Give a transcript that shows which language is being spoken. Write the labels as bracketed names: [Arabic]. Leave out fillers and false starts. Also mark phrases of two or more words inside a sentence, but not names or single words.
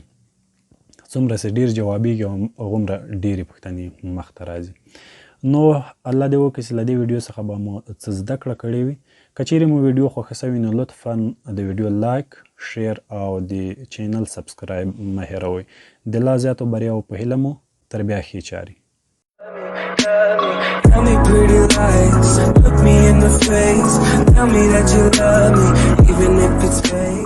[Pashto] څومره چې ډېر جوابیږي هغومره ډېرې پوښتنې مخته راځي. نو الله دې وکړي چې له دې ویډیو څخه به مو څه زده کړه کړې وي. که چیرې مو ویډیو خوښه سوي نو لطفا د ویډیو لایک شیر او د چینل سبسکرایب مه هېروئ. د لا زیاتو بریاو په هیله مو تر بیا ښې چارې. [English] Tell me pretty lies, look me in the face, tell me that you love me, even if it's fake.